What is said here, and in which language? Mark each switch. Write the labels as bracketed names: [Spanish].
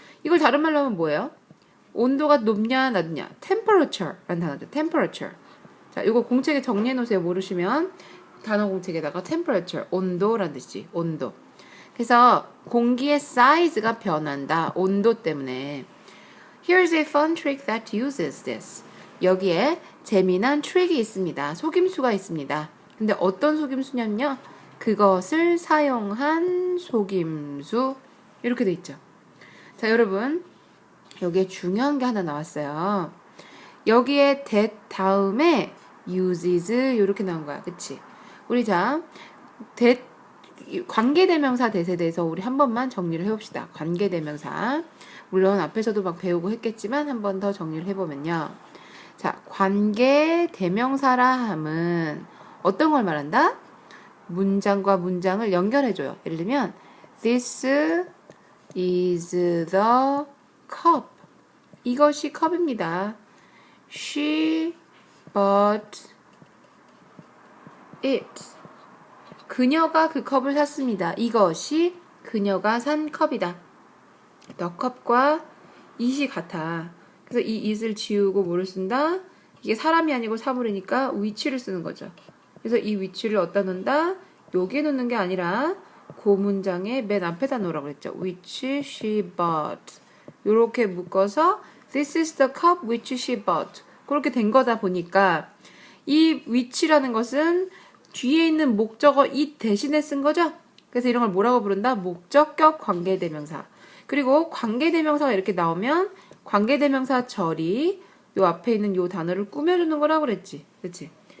[Korean] 이걸 다른 말로 하면 뭐예요? 온도가 높냐 낮냐? Temperature라는 단어죠. [English] Temperature. [Korean] 자, 이거 공책에 정리해 놓으세요. 모르시면 단어 공책에다가 temperature, 온도라는 뜻이지. 온도. 그래서 공기의 사이즈가 변한다. 온도 때문에. [English] Here's a fun trick that uses this. [Korean] 여기에 재미난 트릭이 있습니다. 속임수가 있습니다. 근데 어떤 속임수냐면요. 그것을 사용한 속임수. 이렇게 돼 있죠. 자, 여러분. 여기에 중요한 게 하나 나왔어요. 여기에 that 다음에 uses 이렇게 나온 거야. 그치? 우리 자, that 관계대명사 that에 대해서 우리 한 번만 정리를 해봅시다. 관계대명사. 물론 앞에서도 막 배우고 했겠지만 한 번 더 정리를 해보면요. 자, 관계대명사라 함은 어떤 걸 말한다? 문장과 문장을 연결해줘요. 예를 들면 [English] This is the cup. [Korean] 이것이 컵입니다. [English] She bought it. [Korean] 그녀가 그 컵을 샀습니다. 이것이 그녀가 산 컵이다. The cup과 it이 같아. 그래서 이 it을 지우고 뭐를 쓴다? 이게 사람이 아니고 사물이니까 위치를 쓰는 거죠. 그래서 이 위치를 어디다 놓는다? 여기에 놓는 게 아니라 그 문장의 맨 앞에다 놓으라고 그랬죠. [English] Which she bought. [Korean] 요렇게 묶어서 [English] This is the cup which she bought. [Korean] 그렇게 된 거다 보니까 이 which라는 것은 뒤에 있는 목적어 it 대신에 쓴 거죠. 그래서 이런 걸 뭐라고 부른다? 목적격 관계대명사. 그리고 관계대명사가 이렇게 나오면 관계대명사 절이 요 앞에 있는 요 단어를 꾸며주는 거라고 그랬지. 그렇지?